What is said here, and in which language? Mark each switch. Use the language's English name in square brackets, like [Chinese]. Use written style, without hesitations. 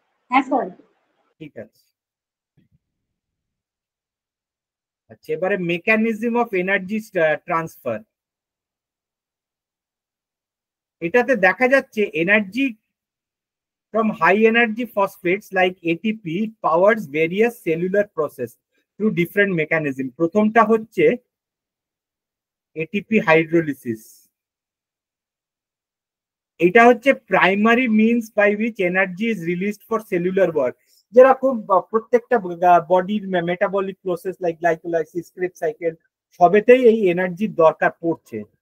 [Bangla] হ্যাঁ স্যার। ঠিক আছে। আচ্ছা, এবারে মেকানিজম অফ এনার্জি ট্রান্সফার। এটাতে দেখা যাচ্ছে [English] Energy from high energy phosphates like ATP powers various cellular process through different mechanism. [Bangla] প্রথমটা হচ্ছে ATP হাইড্রোলিসিস। [English] এটা হচ্ছে primary means by which energy is released for cellular work. [Bangla] যেরকম প্রত্যেকটা বডির metabolic process like glycolysis, Krebs cycle, সবেতেই এই এনার্জির দরকার পড়ছে।